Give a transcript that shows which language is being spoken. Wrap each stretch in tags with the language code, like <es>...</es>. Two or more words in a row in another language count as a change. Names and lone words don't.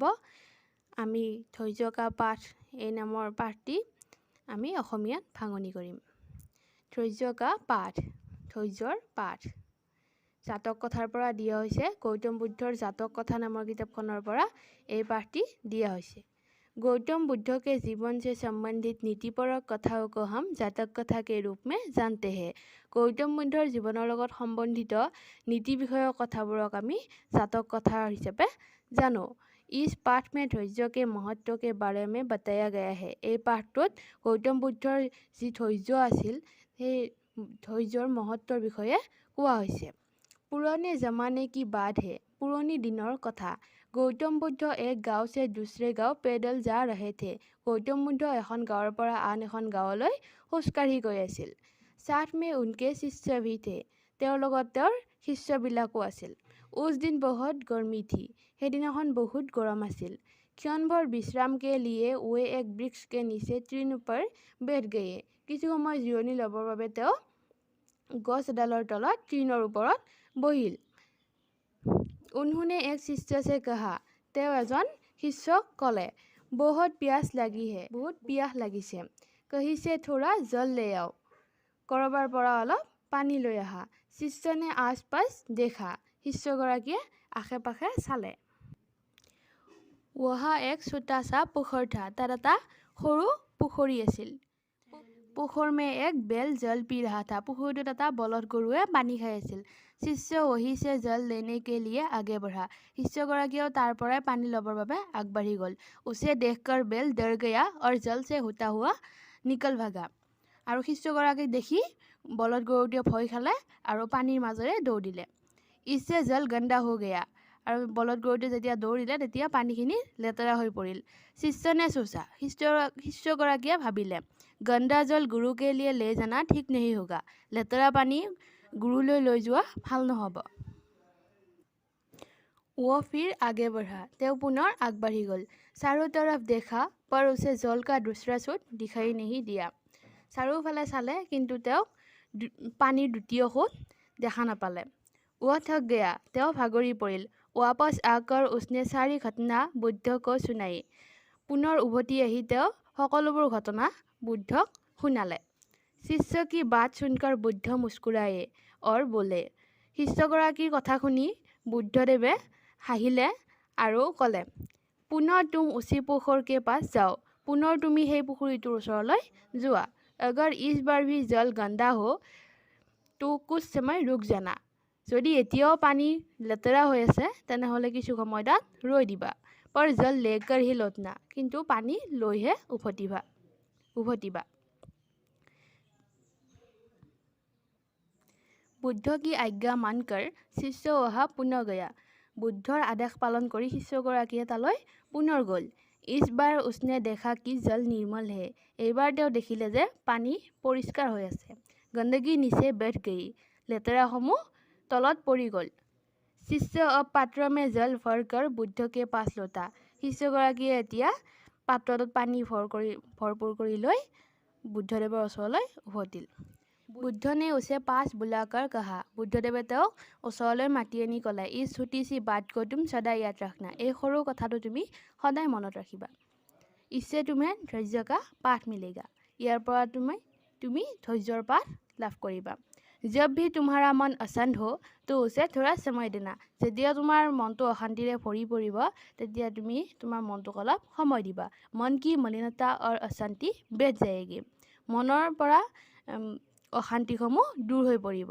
<as>আমি ধৈৰ্য্যকা পাঠ এই নামৰ পাঠটি আমি অসমীয়াত ভাঙনি কৰিম। ধৈৰ্য্যকা পাঠ, ধৈৰ্য্যৰ পাঠ। জাতক কথাৰ পৰা দিয়া হৈছে। গৌতম বুদ্ধৰ জাতক কথা নামৰ কিতাপখনৰ পৰা এই পাঠটি দিয়া হৈছে।</as> <hi>गौतम बुद्ध के जीवन से संबंधित नीतिपरक कथाओं को हम जातक कथा के रूप में जानते हैं।</hi> <as>गौतम बुद्धर जीवনৰ লগত সম্বন্ধিত নীতি বিষয়ক কথাবোৰক আমি জাতক কথা হিচাপে জানো।</as> <hi>इस पाठ में धैर्य के महत्व के बारे में बताया गया है।</hi> <as>এই পাঠটোত গৌতম বুদ্ধৰ যি ধৈৰ্য আছিল সেই ধৈৰ্যৰ মহত্বৰ বিষয়ে কোৱা হৈছে।</as> <hi>पुराने ज़माने की बात है, पुरानी दिनों कथा। गौतम बुद्ध एक गाँव से दूसरे गाँव पैदल जा रहे थे।</hi> <as>गौतम बुद्ध এখন গাঁৱৰ পৰা আন এখন গাঁৱলৈ খোজকাঢ়ি গৈ আছিল।</as> <hi>साथ में उनके शिष्य भी थे।</hi> <as>তেওঁৰ লগত তেওঁৰ শিষ্যবিলাকো আছিল।</as> <hi>उस दिन बहुत गर्मी थी।</hi> <as>সেইদিনাখন বহুত গৰম আছিল।</as> <hi>क्षणभर विश्राम के लिए वे एक वृक्ष के नीचे तृण पर बैठ गए।</hi> <as>কিছু সময় জিৰণি ল'বৰ বাবে তেওঁ গছ এডালৰ তলত তৃণৰ ওপৰত বহিল।</as> <hi>उन्होंने एक शिष्य से कहा,</hi> <as>তেওঁ এজন শিষ্যক ক'লে,</as> <hi>बहुत प्यास लगी है,</hi> <as>বহুত পিয়াহ লাগিছে।</as> <hi>कहीं से थोड़ा जल ले आओ,</hi> <as>কৰবাৰ পৰা অলপ পানী লৈ আহা।</as> <hi>शिष्य ने आस पास देखा,</hi> <as>শিষ্যগৰাকীয়ে আশে পাশে চালে।</as> <hi>वहाँ एक छोटा सा पोखर था,</hi> <as>তাত এটা সৰু পুখুৰী আছিল।</as> <hi>पोखर में एक बैल जल पी रहा था,</hi> <as>পুখুৰীটোত এটা বলদ গৰুৱে পানী খাই আছিল।</as> <hi>शिष्य वहीं से जल लेने के लिए आगे बढ़ा,</hi> <as>শিষ্যগৰাকীয়েও তাৰ পৰাই পানী ল'বৰ বাবে আগবাঢ়ি গ'ল।</as> <hi>उसे देखकर बैल डर गया और जल से होता हुआ निकल भागा।</hi> <as>আৰু শিষ্যগৰাকীক দেখি বলদ গৰুটোৱে ভয় খালে আৰু পানীৰ মাজেৰে দৌৰিলে।</as> <hi>इससे जल गंदा हो गया,</hi> <as>আৰু বলদ গৰুটোৱে যেতিয়া দৌৰিলে তেতিয়া পানীখিনি লেতেৰা হৈ পৰিল।</as> <hi>शिष्य ने सोचा,</hi> <as>শিষ্যগৰাকীয়ে ভাবিলে,</as> <hi>गंदा जल गुरु के लिए ले जाना ठीक नहीं होगा,</hi> <as>লেতেৰা পানী গুৰুলৈ লৈ যোৱা ভাল নহ'ব।</as> <hi>वो फिर आगे बढ़ा,</hi> <as>তেওঁ পুনৰ আগবাঢ়ি গ'ল।</as> <hi>चारों तरफ देखा पर उसे जल का दूसरा सोत दिखाई नहीं दिया।</hi> <as>চাৰিওফালে চালে কিন্তু তেওঁক পানীৰ দ্বিতীয় সোঁত দেখা নাপালে।</as> <hi>वो थक गया,</hi> <as>তেওঁ ভাগৰি পৰিল।</as> <hi>वापस आकर उसने सारी घटना बुद्ध को सुनाई,</hi> <as>পুনৰ উভতি আহি তেওঁ সকলোবোৰ ঘটনা বুদ্ধক শুনালে।</as> <hi>शिष्य की बात सुनकर बुद्ध मुस्कुराए और बोले,</hi> <as>শিষ্যগৰাকীৰ কথা শুনি বুদ্ধদেৱে হাঁহিলে আৰু ক'লে,</as> <hi>पुनः तुम उसी पोखर के पास जाओ,</hi> <as>পুনঃ তুমি সেই পুখুৰীটোৰ ওচৰলৈ যোৱা।</as> <hi>अगर इस बार भी जल गंदा हो तो कुछ समय रुक जाना,</hi> <as>যদি এতিয়াও পানী লেতেৰা হৈ আছে তেনেহ'লে কিছু সময় তাত ৰৈ দিবা।</as> <hi>पर जल लेकर ही लौटना,</hi> <as>কিন্তু পানী লৈহে উভতিবা।</as> <hi>बुद्ध की आज्ञा मानकर शिष्य वहाँ पुनः गया।</hi> <as>বুদ্ধৰ আদেশ পালন কৰি শিষ্যগৰাকীয়ে তালৈ পুনৰ গ'ল।</as> <hi>इस बार उसने देखा कि जल निर्मल है,</hi> <as>এইবাৰ তেওঁ দেখিলে যে পানী পৰিষ্কাৰ হৈ আছে।</as> <hi>गंदगी नीचे बैठ गई,</hi> <as>লেতেৰাসমূহ তলত পৰি গ'ল।</as> <hi>शिष्य अब पात्र में जल भरकर बुद्ध के पास लौटा,</hi> <as>শিষ্যগৰাকীয়ে এতিয়া পাত্ৰটোত পানী ভৰপূৰ কৰি লৈ বুদ্ধদেৱৰ ওচৰলৈ উভতিল।</as> <hi>बुद्ध ने उसे पास बुलाकर कहा,</hi> <as>বুদ্ধদেৱে তেওঁক ওচৰলৈ মাতি আনি ক'লে,</as> <hi>इस छोटी सी बात को तुम सदा याद रखना,</hi> <as>এই সৰু কথাটো তুমি সদায় মনত ৰাখিবা।</as> <hi>इससे तुम्हें धैर्य का पाठ मिलेगा,</hi> <as>ইয়াৰ পৰা তুমি ধৈৰ্যৰ পাঠ লাভ কৰিবা।</as> <hi>जब भी तुम्हारा मन अशांत हो तो उसे थोड़ा समय देना,</hi> <as>যেতিয়া তোমাৰ মনটো অশান্তিৰে ভৰি পৰিব তেতিয়া তুমি তোমাৰ মনটোক অলপ সময় দিবা।</as> <hi>मन की मलिनता और अशांति बैठ जाएगी,</hi> <as>মনৰ পৰা অশান্তিসমূহ দূৰ হৈ পৰিব।</as>